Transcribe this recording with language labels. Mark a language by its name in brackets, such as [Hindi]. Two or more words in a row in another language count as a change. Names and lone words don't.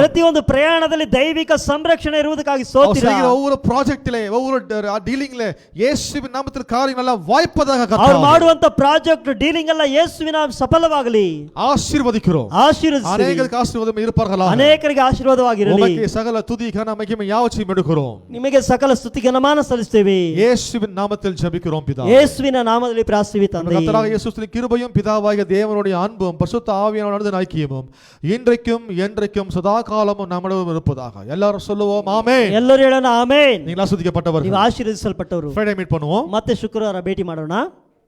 [Kannada] ಪ್ರತಿಯೊಂದು ಪ್ರಯಾಣದಲ್ಲಿ ದೈವಿಕ ಸಂರಕ್ಷಣೆ ಇರುವುದಕ್ಕಾಗಿ [Tamil] அவர் [Kannada] ಸ್ತೋತ್ರ. [Tamil] செய்கிற ஒவ்வொரு ப்ராஜெக்ட்டிலே, ஒவ்வொரு டீலிங்ல இயேசுவின் நாமத்தில் காரியம் எல்லாம் வாய்ப்பதாக [Kannada] ಅವ್ರು [Tamil] கர்த்தாவே [Kannada] ಮಾಡುವಂತ ಪ್ರಾಜೆಕ್ಟ್ ಡೀಲಿಂಗ್ ಎಲ್ಲ ಯೇಸುವಿನ ಸಫಲವಾಗಲಿ. [Tamil] ஆசீர்வதிக்கிறோம். [Kannada] ಆಶೀರ್ವದಿಸಿ, [Tamil] அநேகருக்கு ஆசீர்வாதம் இருப்பார்களாக. [Kannada] ಅನೇಕರಿಗೆ ಆಶೀರ್ವಾದವಾಗಿರಲಿ. [Tamil] உமக்கு சகல துதி கன மகிமை யாவற்றையும் எடுக்கிறோம். [Kannada] ನಿಮಗೆ ಸಕಲ ಸ್ತುತಿ ಘನಮಾನ ಸಲ್ಲಿಸುತ್ತೇವೆ. [Tamil] இயேசுவின் நாமத்தில் ஜெபிக்கிறோம் பிதாவே. [Kannada] ಯೇಸುವಿನ ನಾಮದಲ್ಲಿ ಪ್ರಾರ್ಥಿಸುವಿ ತಂದೆ. [Tamil] கர்த்தராகிய இயேசுவின் கிருபையும் பிதாவாகிய தேவனுடைய அன்பும் பரிசுத்த ஆவியானவருடைய ஐக்கியமும் இன்றைக்கும் என்றைக்கும் சதா காலமும் நம்முடன் இருப்பதாக. எல்லாரும் சொல்லுவோம் ஆமென். [Kannada] ಎಲ್ಲರೂ ಹೇಳೋಣ ಆಮೆನ್. [Tamil] நீங்க ஆசீர்வதிக்கப்பட்டவர்கள். [Kannada] ನೀವು ಆಶೀರ್ವದಿಸಲ್ಪಟ್ಟವರು. [English] Friday meet [Tamil] பண்ணுவோம். [Kannada] ಮತ್ತೆ ಶುಕ್ರವಾರ ಭೇಟಿ ಮಾಡೋಣ.